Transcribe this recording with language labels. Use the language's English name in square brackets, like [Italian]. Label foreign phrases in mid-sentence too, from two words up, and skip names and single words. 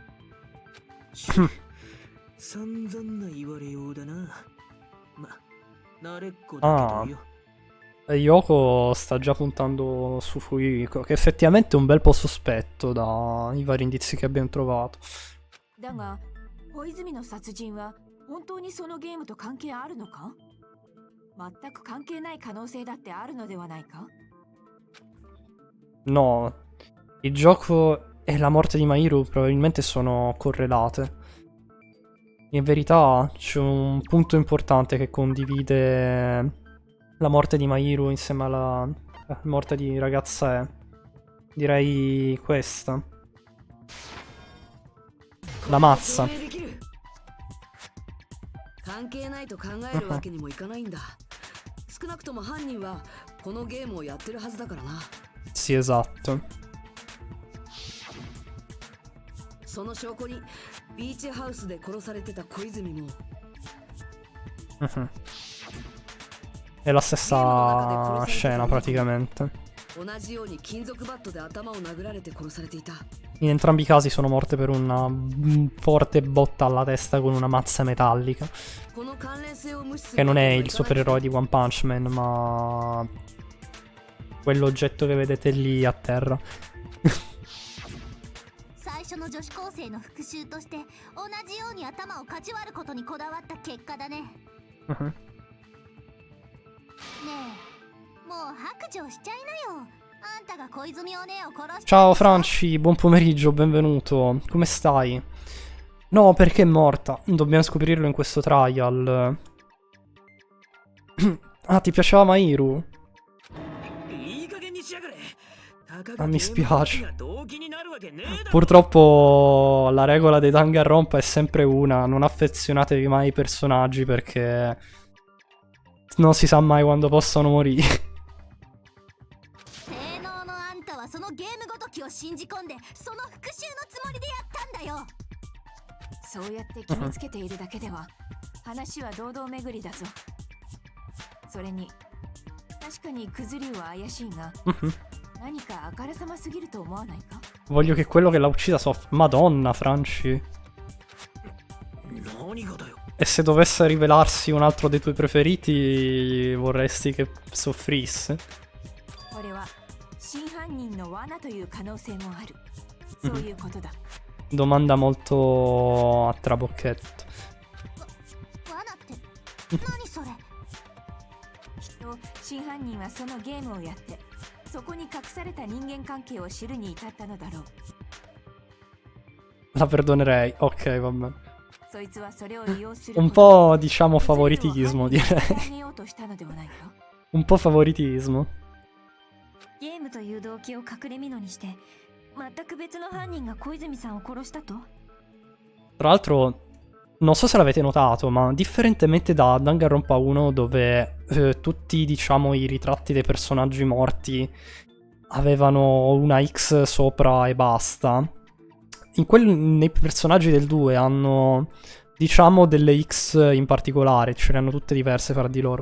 [Japanese] 散々な言われようだな。慣れっこだけ Ah, どよ。 [Italian] e Yoko sta già puntando su Fuyiko, che effettivamente è un bel po' sospetto dai vari indizi che abbiamo trovato. [Japanese] だが小泉の殺人は本当にそのゲームと関係あるのか？全く関係ない可能性だってあるのではないか？ [Italian] No, il gioco e la morte di Mahiru probabilmente sono correlate. In verità c'è un punto importante che condivide la morte di Mahiru insieme alla morte di ragazza E. Direi questa. La mazza. [Japanese] 関係ないと考えるわけにもいかないんだ。少なくとも犯人はこのゲームをやってるはずだからな。 [Italian] Sì, esatto. [Japanese] その証拠にビーチハウスで殺されてた小泉も [Italian] È la stessa scena praticamente. [Japanese] 同じように金属バットで頭を殴られて殺されていた。 [Italian] In entrambi i casi sono morte per una forte botta alla testa con una mazza metallica. [Japanese] この関連性を無視する [Italian] Che non è il supereroe di One Punch Man, ma quell'oggetto che vedete lì a terra. [Japanese] 最初の女子高生の復讐として同じように頭をかち割ることにこだわった結果だね。ねえ、もう白状しちゃいなよ。あんたが小泉お姉を殺した。 [Italian] Ciao Franci, buon pomeriggio, benvenuto. Come stai? No, perché è morta. Dobbiamo scoprirlo in questo trial. Ah, ti piaceva Mahiru? Ah, mi spiace. Purtroppo la regola dei Danganronpa è sempre una: non affezionatevi mai ai personaggi perché non si sa mai quando possono morire. [Japanese] 性能のあんたはそのゲームごときを信じ込んでその復讐のつもりでやったんだよ。そうやって決めつけているだけでは話は堂々巡りだぞ。それに確かにクズリュウは怪しいが何かあからさますぎると思わないか？ [Italian] Voglio che quello che l'ha uccisa soffra. Madonna, Franci. E se dovesse rivelarsi un altro dei tuoi preferiti, vorresti che soffrisse? [Japanese] これは真犯人の罠という可能性もある。そういうことだ。 [Italian] Domanda molto a trabocchetto. [Japanese] 罠って何それ？きっと真犯人はそのゲームをやってそこに隠された人間関係を知るに至ったのだろう。 [Italian] La perdonerei. Ok, va bene. [Japanese] そいつはそれを利用する [Italian] Un po', diciamo, favoritismo, direi. [Japanese] げようとしたのではないか。 [Italian] Un po' favoritismo. [Japanese] ゲームという動機を隠れ蓑にして全く別の犯人が小泉さんを殺したと？ [Italian] Tra l'altro, non so se l'avete notato, ma differentemente da Danganronpa 1, dove tutti, diciamo, i ritratti dei personaggi morti avevano una X sopra e basta, nei personaggi del 2 hanno, diciamo, delle X in particolare, ce ne hanno tutte diverse fra di loro.